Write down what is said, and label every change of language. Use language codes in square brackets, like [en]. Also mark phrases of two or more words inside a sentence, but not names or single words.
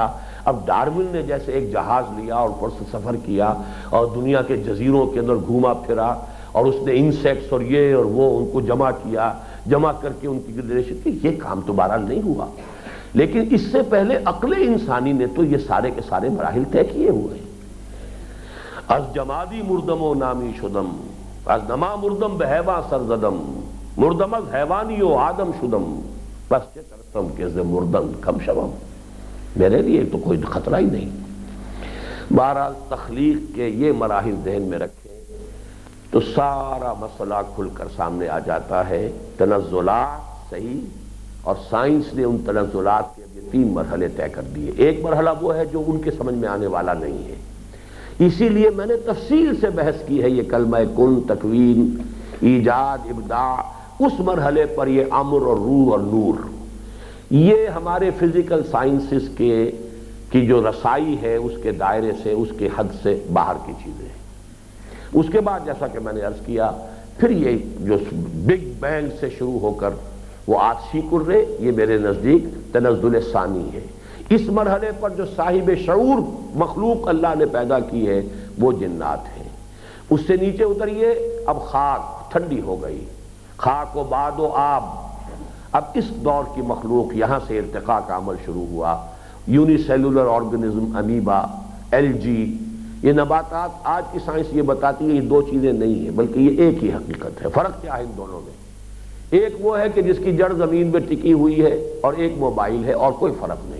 [ur] اب ڈارون نے جیسے ایک جہاز لیا اور اوپر سے سفر کیا اور دنیا کے جزیروں کے اندر گھوما پھرا اور اس نے انسیکٹس اور یہ اور وہ ان کو جمع کر کے ان کی گردش کی، یہ کام تو بہرحال نہیں ہوا. لیکن اس سے پہلے عقل انسانی نے تو یہ سارے کے سارے مراحل طے کیے ہوئے ہیں. [fa] از جمادی مردم و نامی شدم، از نما مردم بہیواں سرزدم، مردم از حیوانی و آدم شدم، بس چه ترسم کہ ز مردن کم شوم. [ur] میرے لیے تو کوئی خطرہ ہی نہیں. بہرحال تخلیق کے یہ مراحل ذہن میں رکھیں تو سارا مسئلہ کھل کر سامنے آ جاتا ہے. تنزلات صحیح، اور سائنس نے ان تنزلات کے یہ 3 مرحلے طے کر دیے. ایک مرحلہ وہ ہے جو ان کے سمجھ میں آنے والا نہیں ہے، اسی لیے میں نے تفصیل سے بحث کی ہے. یہ کلمہ کن، تکوین، ایجاد، ابداع، اس مرحلے پر یہ امر اور روح اور نور، یہ ہمارے [en] physical sciences [ur] کی جو رسائی ہے اس کے دائرے سے، اس کے حد سے باہر کی چیزیں ہیں. اس کے بعد جیسا کہ میں نے عرض کیا، پھر یہ جو [en] big bang [ur] سے شروع ہو کر وہ آتشی کرے، یہ میرے نزدیک تنزل ثانی ہے. اس مرحلے پر جو صاحب شعور مخلوق اللہ نے پیدا کی ہے وہ جنات ہیں. اس سے نیچے اتریے، اب خاک ٹھنڈی ہو گئی، خاک و باد و آب. اب اس دور کی مخلوق، یہاں سے ارتقاء کا عمل شروع ہوا. [en] unicellular organism, [ur] امیبا، الجی، یہ نباتات. آج کی سائنس یہ بتاتی ہے یہ 2 چیزیں نہیں ہیں بلکہ یہ ایک ہی حقیقت ہے. فرق کیا ہے ان دونوں میں؟ ایک وہ ہے کہ جس کی جڑ زمین میں ٹکی ہوئی ہے، اور ایک موبائل ہے، اور کوئی فرق نہیں.